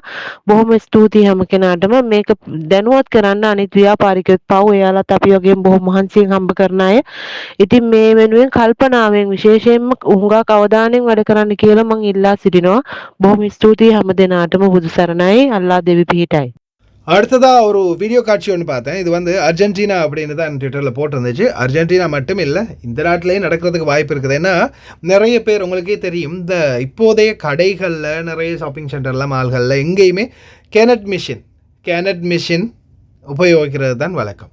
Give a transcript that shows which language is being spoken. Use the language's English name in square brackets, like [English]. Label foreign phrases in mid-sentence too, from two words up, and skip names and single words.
[Sinhala] බොහොම ස්තුතියි හැම කෙනාටම. මේක දැනුවත් කරන්න අනිත් ව්‍යාපාරිකයොත් පව් එයාලත් අපි වගේම බොහොම මහන්සියෙන් හම්බ කරන අය. ඉතින් මේ වෙනුවෙන් කල්පනාවෙන් විශේෂයෙන්ම හුඟක් අවධානයෙන් වැඩ කරන්න කියලා මම ඉල්ලා සිටිනවා. බොහොම ස්තුතියි හැම දෙනාටම. බුදු සරණයි. අල්ලා දෙවි පිහිටයි. [Tamil] அடுத்ததாக ஒரு வீடியோ காட்சி ஒன்று பார்த்தேன். இது அர்ஜென்டினா அப்படின்னு தான் ட்விட்டரில் போட்டிருந்துச்சு. அர்ஜென்டினா மட்டும் இல்லை, இந்த நாட்டிலேயே நடக்கிறதுக்கு வாய்ப்பு இருக்குது. ஏன்னா நிறைய பேர் உங்களுக்கே தெரியும், இந்த இப்போதைய கடைகளில் நிறைய [English] shopping centerஇல் [Tamil] மால்களில் எங்கேயுமே கேனட் மிஷின் உபயோகிக்கிறது தான் வழக்கம்.